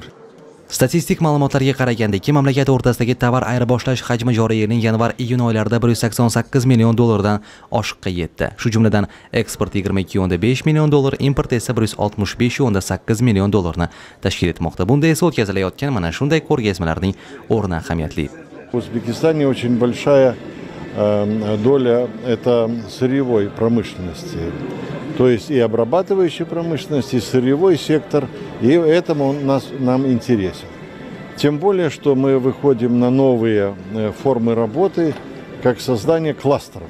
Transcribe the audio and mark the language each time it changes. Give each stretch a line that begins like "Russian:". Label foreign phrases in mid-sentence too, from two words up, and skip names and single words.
Uzbek: Statistik ma'lumotlarga qaraganda ikki mamlakat o'rtasidagi tovar ayirboshlash hajmi joriy yilning yanvar-iyun oylarida 188 million dollardan oshiqqa yetdi. Shu jumladan eksport 22,5 million dollar, import esa 165,8 million dollarni tashkil etmoqda. Bunda esa o'tkazilayotgan mana shunday ko'rgazmalarning o'rni ahamiyatli.
Russian: В Узбекистане очень большая доля это сырьевой промышленности. То есть и обрабатывающая промышленность, и сырьевой сектор, и этому нам интересен. Тем более, что мы выходим на новые формы работы, как создание кластеров.